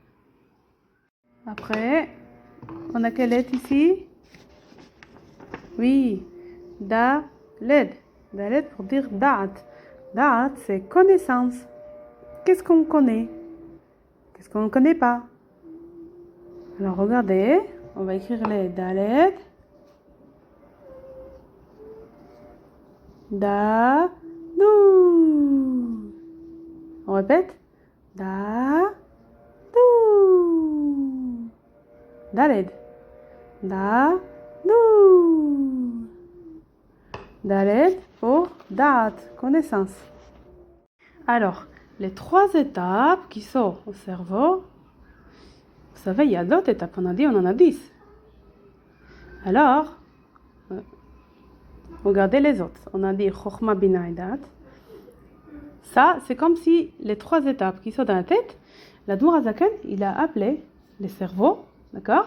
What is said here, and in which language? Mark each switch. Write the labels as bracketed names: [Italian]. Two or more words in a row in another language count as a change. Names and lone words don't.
[French] Après, on a quelle lettre ici? Oui, Daled. Daled pour dire Da'at. Da'at, c'est connaissance. Qu'est-ce qu'on connaît? Qu'est-ce qu'on ne connaît pas? Alors regardez, on va écrire les Daled. Da, dou. On répète. Da, dou. Daled. Da, dou. Daled pour Da'at, connaissance. Alors, les 3 étapes qui sont au cerveau, vous savez, il y a d'autres étapes, on en a 10. Alors, regardez les autres. On a dit Chokhma, Bina et Dat. Ça, c'est comme si les 3 étapes qui sont dans la tête, l'Admour Azaken, il a appelé les cerveaux, d'accord?